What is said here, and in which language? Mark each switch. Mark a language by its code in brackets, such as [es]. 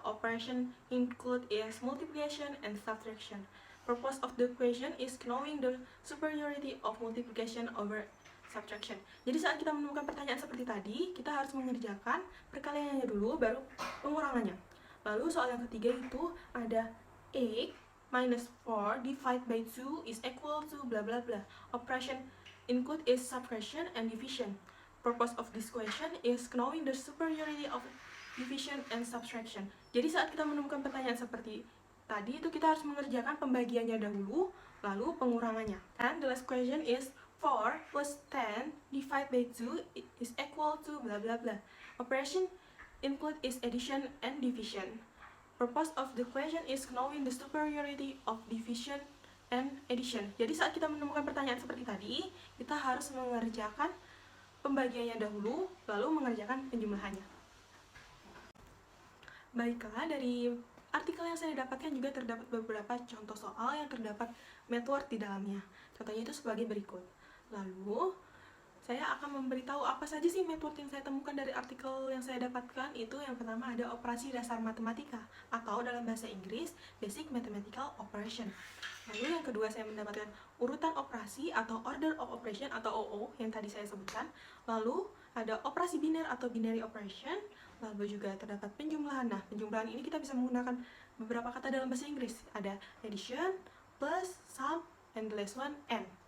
[en] Operation include is multiplication and subtraction. Purpose of the equation is knowing the superiority of multiplication over subtraction. [id] Jadi saat kita menemukan pertanyaan seperti tadi, kita harus mengerjakan perkaliannya dulu, baru pengurangannya. Lalu soal yang ketiga itu ada [en] 8 minus 4 divided by 2 is equal to blah blah blah. Operation include is subtraction and division. Purpose of this question is knowing the superiority of division and subtraction. [id] Jadi saat kita menemukan pertanyaan seperti tadi itu kita harus mengerjakan pembagiannya dahulu, lalu pengurangannya. [en] And the last question is 4 plus 10 divided by 2 is equal to blah blah blah. Operation include is addition and division. Purpose of the question is knowing the superiority of division and addition. [id] Jadi saat kita menemukan pertanyaan seperti tadi, kita harus mengerjakan pembagiannya dahulu, lalu mengerjakan penjumlahannya. Baiklah, dari artikel yang saya dapatkan juga terdapat beberapa contoh soal yang terdapat math word di dalamnya. Contohnya itu sebagai berikut. Lalu, saya akan memberitahu apa saja sih math word yang saya temukan dari artikel yang saya dapatkan. Itu yang pertama ada operasi dasar matematika, atau dalam bahasa Inggris, Basic Mathematical Operation. Lalu yang kedua saya mendapatkan urutan operasi atau Order of Operation atau OO yang tadi saya sebutkan. Lalu ada operasi biner atau Binary Operation. Lalu juga terdapat penjumlahan. Nah, penjumlahan ini kita bisa menggunakan beberapa kata dalam bahasa Inggris. Ada addition, plus, sum, [en] and the last one, [id] and.